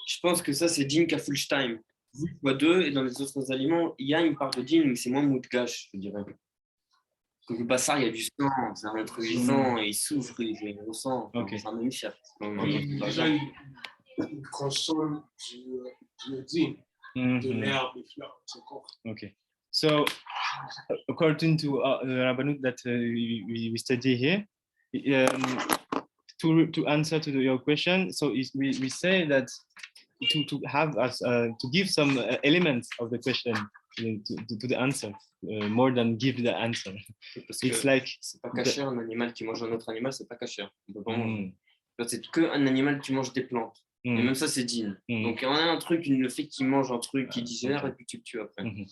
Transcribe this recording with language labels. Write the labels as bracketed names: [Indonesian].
[French] Je pense que ça, c'est din kafulstein. Fois 2, et dans les autres aliments, il y a une part de din, mais c'est moins moudgash, je dirais. Donc le bassar, il y a du sang, c'est un être vivant, et il souffre, il ressent. [English] Okay. [French] C'est un même chef. Déjà, il consomme du din, de l'herbe, des fleurs, c'est corps. [English] Okay. So, according to the Rabbanut that we study here, to answer to your question, so we say that to have us to give some elements of the question to the answer, more than give the answer. It's like [French] c'est pas caché un animal qui mange un autre animal, c'est pas caché. On peut pas manger. C'est que un animal qui mange des plantes. Et même ça, c'est din. Donc on a un truc, le fait qu'il mange un truc, qu'il digère et puis tu le tues après.